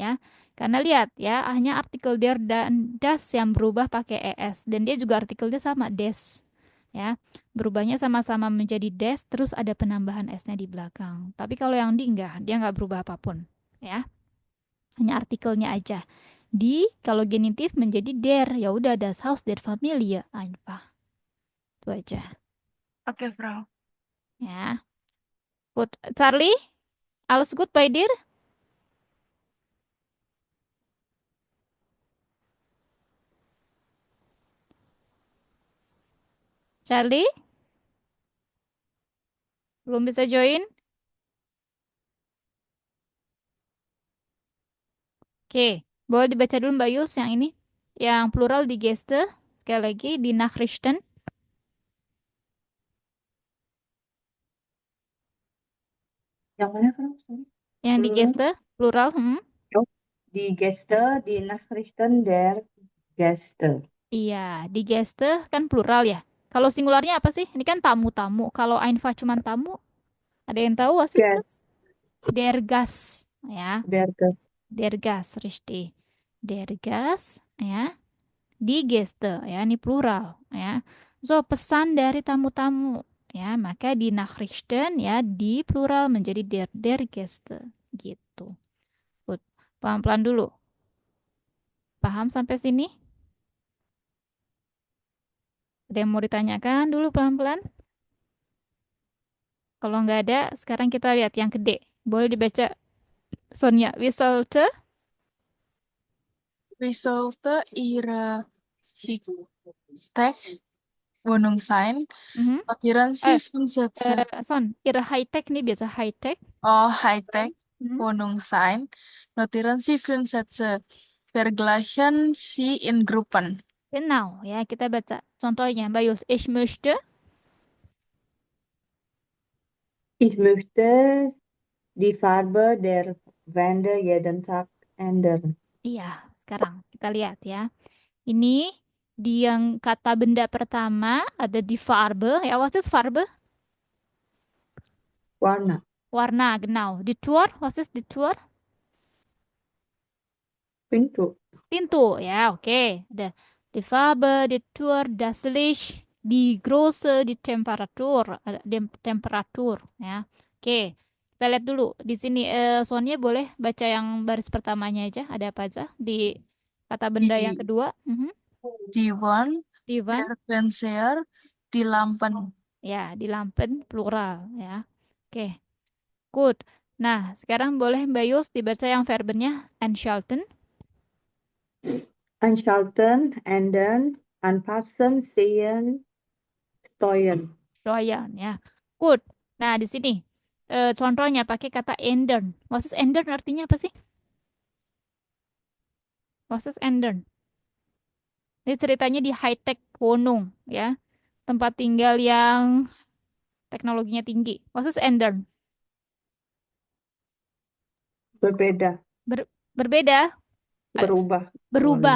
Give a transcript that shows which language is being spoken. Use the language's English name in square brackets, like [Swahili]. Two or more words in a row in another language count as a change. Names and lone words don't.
[Indonesian] Karena lihat ya, hanya artikel der dan das yang berubah pakai es dan dia juga artikelnya sama des, ya. Berubahnya sama-sama menjadi des, terus ada penambahan s-nya di belakang. Tapi kalau yang di enggak, dia nggak berubah apapun, ya. Hanya artikelnya aja. Di kalau genitif menjadi der, ya udah [German] das Haus der Familie einfach. [Indonesian] Itu aja. Oke, [German] Frau. Ya. Gut. Charlie, alles gut bei dir? [Indonesian] Charlie, belum bisa join? Oke. Boleh dibaca dulu Mbak Yus yang ini. Yang plural di Geste. Sekali lagi di Nachrichten. Yang mana kan? Sorry. Yang di Plural. Geste, plural. [German] Oh, die Gäste, die Nachrichten der Gäste. [Indonesian] Iya, di Geste kan plural ya. Kalau singularnya apa sih? Ini kan tamu-tamu. Kalau Einfach cuma tamu, ada yang tahu [German] was ist das? Gäste, Der Gast, ya. der Gäste. Der Gast, richtig. Der Gast, ya. Die Gäste, [Indonesian] ya. Ini plural, ya. So, pesan dari tamu-tamu, ya. Maka di Nachrichten, ya, di plural menjadi [German] der Gäste, [Indonesian] gitu. Good. Pelan-pelan dulu. Paham sampai sini? Ada yang mau ditanyakan dulu pelan-pelan? Kalau nggak ada, sekarang kita lihat yang gede. Boleh dibaca, [German] Sonia. We sollte, Wie sollte Ihre Hightech-Wohnung sein? mhm. Notieren Sie Eh, fünf Sätze. [Indonesian] Son, ihre Hightech nih biasa high-tech. [German] Oh, Hightech-Wohnung sein. Notieren Sie fünf Sätze. Vergleichen Sie in Gruppen. Genau, [Indonesian] ya kita baca contohnya. [German] Mbak Yuls, ich möchte. Ich möchte die Farbe der Wände jeden Tag ändern. [Indonesian] Iya, sekarang kita lihat ya. Ini di yang kata benda pertama ada di Farbe. [German] Ya, was ist Farbe? [Indonesian] Warna. Warna, [German] genau. Die Tür, was ist die Tür? [Indonesian] Pintu. Pintu, ya, oke. Ada [German] die Farbe, die Tür, das Licht, die Größe, die Temperatur, [Indonesian] ada Temperatur, ya. Oke. Kita lihat dulu di sini Sonia boleh baca yang baris pertamanya aja. Ada apa aja di kata benda yang [German] Die, [Indonesian] kedua? Mhm. [German] die Wand, Divan, der Fernseher, die Lampen. [Indonesian] ya, di Lampen plural, ya. Oke, good. Nah, sekarang boleh Mbak Yus dibaca yang verbennya anschalten, [German] Einschalten, ändern, anpassen, sehen, steuern. steuern, [Indonesian] ya. Good. Nah, di sini contohnya pakai kata ändern. [German] Was ist ändern [Indonesian] artinya apa sih? [German] Was ist ändern? [Indonesian] Ini ceritanya di high-tech Wohnung, ya. Tempat tinggal yang teknologinya tinggi. [German] Was ist ändern? [Indonesian] Berbeda, Berbeda, eh, berubah. berubah.